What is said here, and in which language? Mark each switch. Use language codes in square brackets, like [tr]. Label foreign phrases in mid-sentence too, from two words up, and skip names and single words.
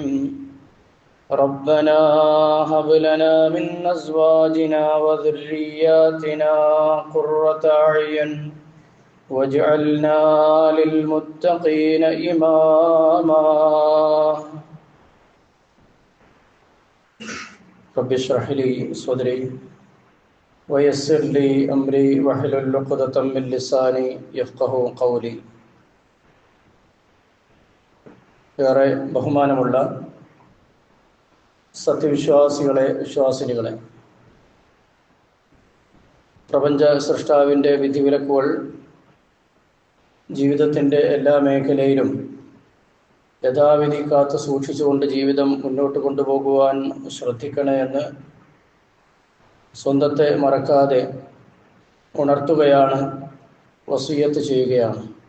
[ar] ربنا هب لنا من أزواجنا وذرياتنا قرة أعين واجعلنا للمتقين إماما. رب اشرح لي صدري ويسر لي أمري واحلل عقدة من لساني يفقهوا قولي. [ml] ഏറെ ബഹുമാനമുള്ള സത്യവിശ്വാസികളെ, വിശ്വാസിനികളെ, പ്രപഞ്ച സൃഷ്ടാവിൻ്റെ വിധിവിലക്കുകൾ ജീവിതത്തിൻ്റെ എല്ലാ മേഖലയിലും യഥാവിധി കാത്തു സൂക്ഷിച്ചുകൊണ്ട് ജീവിതം മുന്നോട്ട് കൊണ്ടുപോകുവാൻ ശ്രദ്ധിക്കണേ എന്ന് സ്വന്തത്തെ മറക്കാതെ ഉണർത്തുകയാണ്, വസിയ്യത്ത് ചെയ്യുകയാണ്.